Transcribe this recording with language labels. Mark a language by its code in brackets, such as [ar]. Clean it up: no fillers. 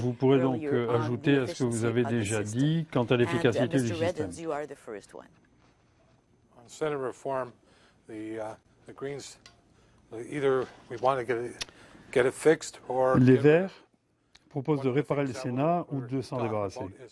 [fr] Vous pourrez donc ajouter à ce que vous avez déjà dit quant à l'efficacité du système. [en] You are the first one. On Senate reform, the Greens, either we want to get it fixed or [fr] les Verts proposent de réparer le Sénat ou de s'en débarrasser.